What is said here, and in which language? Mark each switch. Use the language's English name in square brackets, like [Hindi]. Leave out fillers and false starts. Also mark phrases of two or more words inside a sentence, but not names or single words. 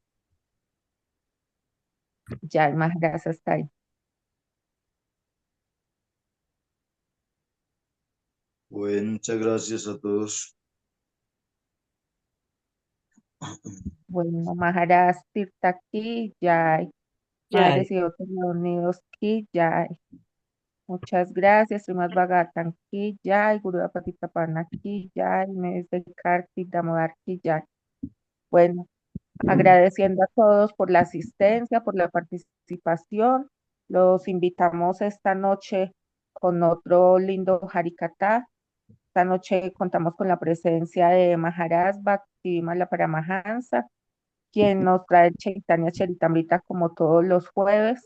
[Spanish] Ya, más gracias, hasta ahí. Bueno, muchas gracias a todos. Bueno, [Hindi] महाराज तीर्थ की जय, Madres Jai. [Spanish] y otros Unidos [Hindi] की जय. [Spanish] Muchas gracias, [Hindi] श्रीमद् भागवतम् की जय, गुरु पतित पर्ण की जय, [Spanish] Mes de Kartik Damodar [Hindi] की जय. [Spanish] Bueno, agradeciendo a todos por la asistencia, por la participación. Los invitamos esta noche con otro lindo Harikatha. Esta noche contamos con la presencia de Maharaj Bhaktivinoda Paramahansa, quien nos trae el Chaitanya Charitamrita como todos los jueves.